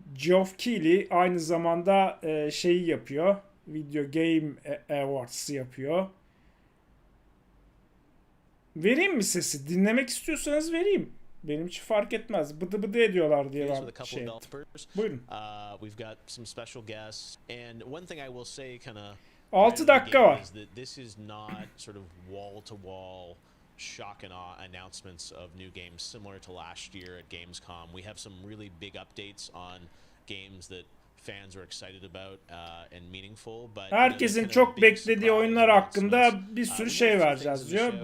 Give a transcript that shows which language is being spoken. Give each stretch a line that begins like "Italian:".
Turkish: Geoff Keighley aynı zamanda şeyi yapıyor. Video Game Awards yapıyor. Vereyim mi sesi? Dinlemek istiyorsanız vereyim. Benim için fark etmez. Bıdı bıdı ediyorlar diye ben şey yaptım. Buyurun.
English: We've got some special guests and one thing I will say kinda
Turkish: 6 dakika var.
English: This is not sort of wall to wall shock and awe announcements of new games similar to last year at Gamescom. We have some really big updates on games that fans are excited about and meaningful. But
Turkish: Herkesin çok beklediği oyunlar hakkında bir sürü şey vereceğiz diyor.